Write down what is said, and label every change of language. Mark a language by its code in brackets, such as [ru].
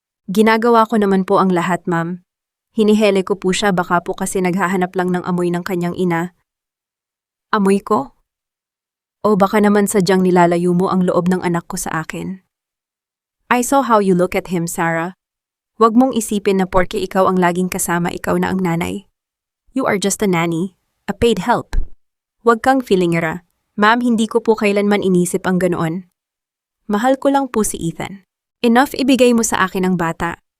[tl] Ginagawa ko naman po ang lahat, ma'am. Hinihele ko po siya, baka po kasi naghahanap lang ng amoy ng kanyang ina. Amoy ko? O baka naman sadyang nilalayo mo ang loob ng anak ko sa akin. [en] I saw how you look at him, Sarah. [tl] Huwag mong isipin na porke ikaw ang laging kasama, ikaw na ang nanay. [en] You are just a nanny, a paid help. [tl] Huwag kang feelingera. Ma'am, hindi ko po kailanman inisip ang ganoon. Mahal ko lang po si Ethan. Enough, ibigay mo sa akin ang bata.